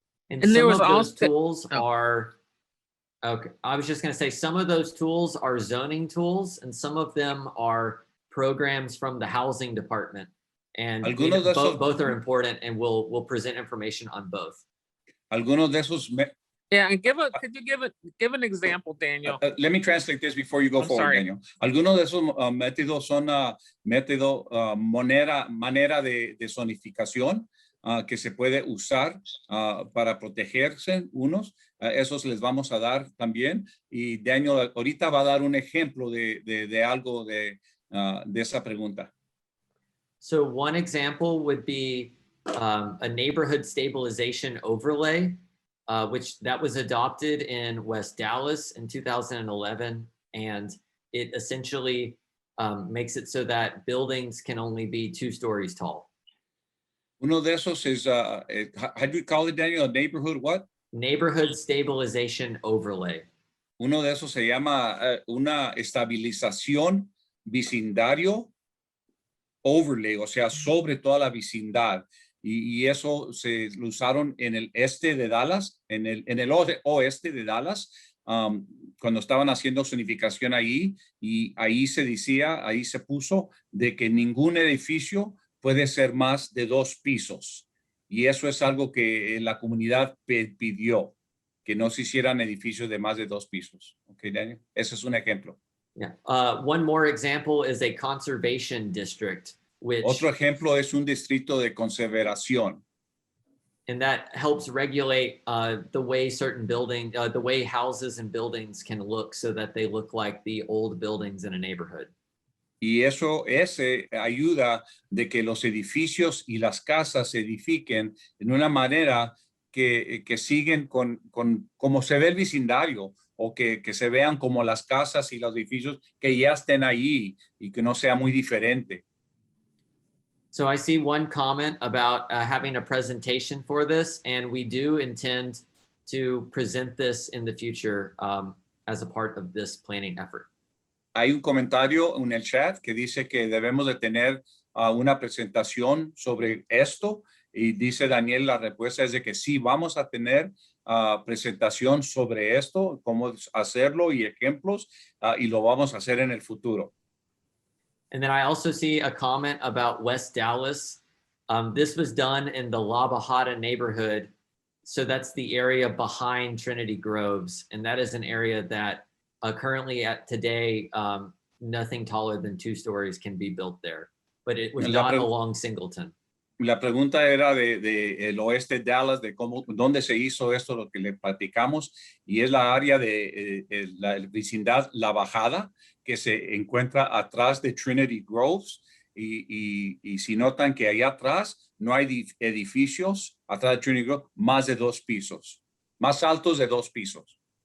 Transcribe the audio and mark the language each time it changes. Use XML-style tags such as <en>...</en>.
<en>And some of those tools are, okay, I was just going to say, some of those tools are zoning tools and some of them are programs from the housing department. And both are important, and we'll present information on both.</en> <es>Algunos de esos</es> <en>Yeah, and could you give an example, Daniel? Let me translate this before you go forward, sorry. Daniel.</en> <es>Algunos de esos métodos son manera de zonificación que se puede usar para protegerse unos. Esos les vamos a dar también. Y Daniel ahorita va a dar un ejemplo de algo de esa pregunta.</es> <en>So one example would be a neighborhood stabilization overlay. Which that was adopted in West Dallas in 2011. And it essentially makes it so that buildings can only be 2 stories tall.</en> <es>Uno de esos</es> <en>is, how do you call it, Daniel? A neighborhood what? Neighborhood stabilization overlay.</en> <es>Uno de esos se llama una estabilización vecindario overlay, o sea, sobre toda la vecindad. Y eso se lo usaron en el este de Dallas, en el oeste de Dallas, cuando estaban haciendo zonificación ahí, y ahí se puso de que ningún edificio puede ser más de 2 pisos. Y eso es algo que la comunidad pidió, que no se hicieran edificios de más de 2 pisos. ¿Ok, Daniel? Ese es un ejemplo.</es> <en>Yeah. One more example is a conservation district, which</en> <es>Otro ejemplo es un distrito de conservación.</es> <en>and that helps regulate the way certain the way houses and buildings can look so that they look like the old buildings in a neighborhood.</en> <es>Y eso ayuda de que los edificios y las casas se edifiquen en una manera que siguen con como se ve el vecindario o que se vean como las casas y los edificios que ya estén ahí y que no sea muy diferente.</es> <en>So I see one comment about having a presentation for this, and we do intend to present this in the future as a part of this planning effort.</en> <es>Hay un comentario en el chat que dice que debemos de tener una presentación sobre esto y dice Daniel, la respuesta es de que sí, vamos a tener presentación sobre esto, cómo hacerlo y ejemplos y lo vamos a hacer en el futuro.</es> <en>And then I also see a comment about West Dallas. This was done in the La Bajada neighborhood. So that's the area behind Trinity Groves. And that is an area that currently at today, nothing taller than 2 stories can be built there. But it was not along Singleton.</en> <es>La pregunta era de el oeste de Dallas, de dónde se hizo esto, lo que le platicamos, y es la área de la vecindad La Bajada, que se encuentra atrás de Trinity Groves, y si notan que allá atrás no hay edificios, atrás de Trinity Groves, más de 2 pisos, más altos de 2 pisos.</es>